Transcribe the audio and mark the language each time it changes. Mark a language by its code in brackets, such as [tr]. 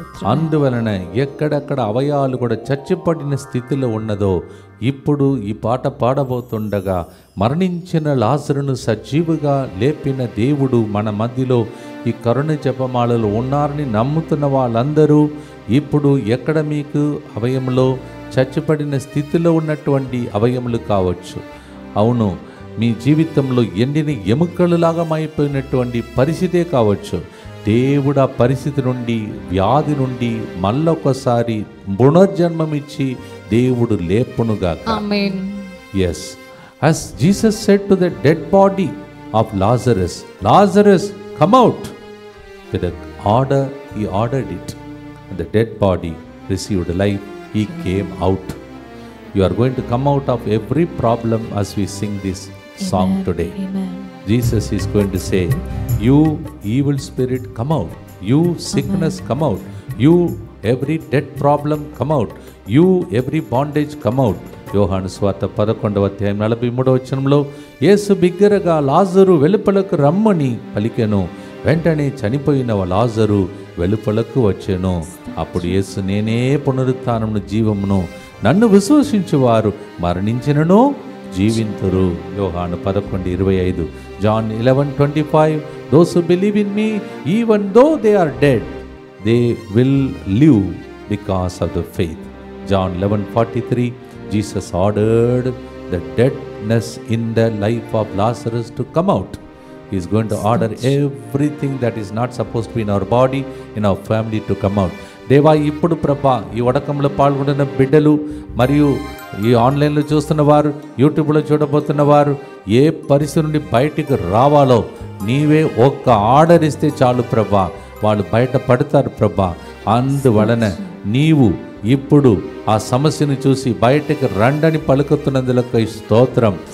[te] అందువలన ఎక్కడెక్కడ అవయాలు కూడా చచ్చిపడిన స్థితిలో ఉన్నదో ఇప్పుడు ఈ పాట పాడబోతుండగా మరణించిన లాజరును సజీవుగా లేపిన దేవుడు మన మధ్యలో ఈ కరుణ జపమాలలో ఉన్నారని నమ్ముతున్న వాళ్ళందరూ ఇప్పుడు ఎక్కడ మీకు అవయములో చచ్చిపడిన స్థితిలో ఉన్నటువంటి అవయములు కావచ్చు. అవును, మీ జీవితంలో ఎండిన ఎముకలులాగా అయిపోయినటువంటి పరిస్థితే కావచ్చు, దేవుడు ఆ పరిస్థితి నుండి, వ్యాధి నుండి మళ్ళొకసారి పునర్జన్మమిచ్చి దేవుడు లేపునుగా. ఆమేన్. [en] Yes, as Jesus said to the dead body of Lazarus, Lazarus, come out. With an order, he ordered it. And the dead body received life. He came out. You are going to come out of every problem as we sing this song today. Amen. Jesus is going to say, you evil spirit, come out. You sickness, come out. You every dead problem, come out. You every bondage, come out. [te] యోహాను సువార్త 11:43 యేసు బిగ్గరగా లాజరు వెలుపలకు రమ్మని పలికెను. వెంటనే చనిపోయిన లాజరు వెలుపలకు వచ్చెను. అప్పుడు యేసు, నేనే పునరుత్థానమును జీవమును, నన్ను విశ్వసించువారు మరణించినను జీవింతురు. యోహాను 11:25. John 11:25. [en] Those who believe in me, even though they are dead, they will live because of the faith. John 11:43. Jesus ordered the deadness in the life of Lazarus to come out. He is going to order everything that is not supposed to be in our body, in our family to come out. [te] దేవా, ఇప్పుడు ప్రభా, ఈ వడకంలో పాల్గొంటున్న బిడ్డలు మరియు ఈ ఆన్లైన్లో చూస్తున్న వారు, యూట్యూబ్లో చూడబోతున్న వారు ఏ పరిస్థితి నుండి బయటికి రావాలో నీవే ఒక్క ఆర్డర్ ఇస్తే చాలు ప్రభా, వాళ్ళు బయట పడతారు ప్రభా. అందువలన నీవు ఇప్పుడు ఆ సమస్యను చూసి బయటకు రండని పలుకుతున్నందులకై స్తోత్రం.